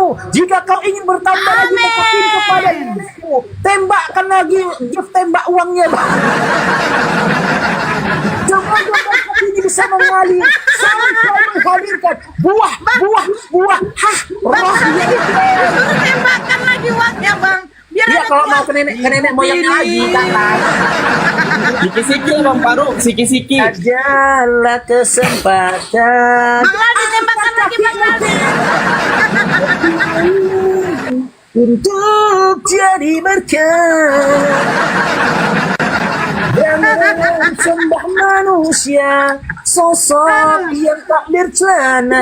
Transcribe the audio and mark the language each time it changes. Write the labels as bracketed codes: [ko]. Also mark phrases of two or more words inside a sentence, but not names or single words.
[id] Jika kau ingin bertambah lagi berkat kepada istrimu, tembakkan lagi gift tembak uangnya bang. Semoga berkat ini bisa mengalir sampai menghadirkan buah roh yang Suruh tembakan lagi uangnya bang. Biar Iya ada kalau kuat. mau ke nenek moyangnya lagi kan. Siki-siki Bang Paro, siki-siki. Ajalah kesempatan Bang Ladi tembakan lagi bang Ladi. untuk jadi berkat. Jangan sembah manusia, sosok yang tak bercelana.